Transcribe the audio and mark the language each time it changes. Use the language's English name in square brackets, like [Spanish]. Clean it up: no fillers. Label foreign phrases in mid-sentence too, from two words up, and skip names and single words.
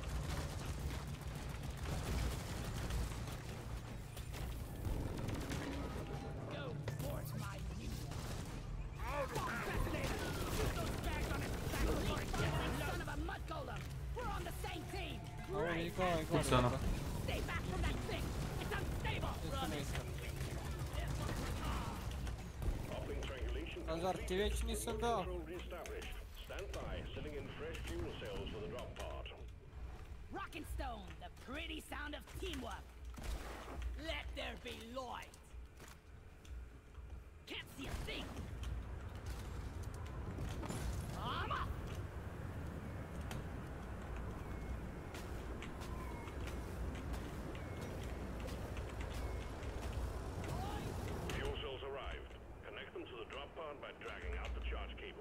[English] Go towards my new fascinator! Shoot those bags on his back! Son of a mud golem! We're on the same team! Great! Stay back from that thing! It's unstable! Run it! Uplink triangulation. [Serbian] Azar, ti već nisam dao. [English] Control reestablished. Stand by, sending in fresh fuel cells for the drop pod. Rock and stone, the pretty sound of teamwork. Let there be light. Can't see a thing. I'm up. Fuel cells arrived. Connect them to the drop pod by dragging out the charge cable.